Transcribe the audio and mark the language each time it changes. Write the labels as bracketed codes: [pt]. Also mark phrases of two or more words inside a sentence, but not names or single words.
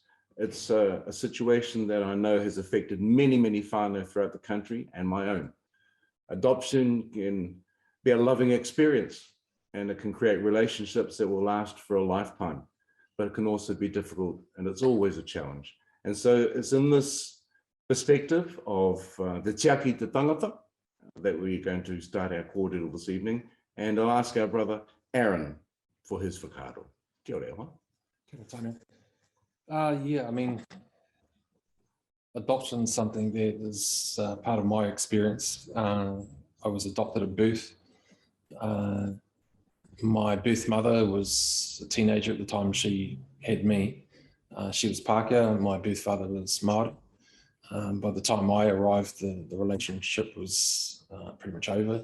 [en] It's a situation that I know has affected many, many whānau throughout the country and my own. Adoption can be a loving experience and it can create relationships that will last for a lifetime, but it can also be difficult and it's always a challenge. And so it's in this perspective of the [mi] tiaki te tangata [en] that we're going to start our kōrero this evening. And I'll ask our brother Aaron for his whakaaro. [mi] Kia ora, Ewa. Kia ora tāna. [en] Yeah, I mean, adoption is something that is part of my experience. I was adopted at birth. My birth mother was a teenager at the time she had me. She was Pākehā and my birth father was Māori. By the time I arrived, the relationship was pretty much over.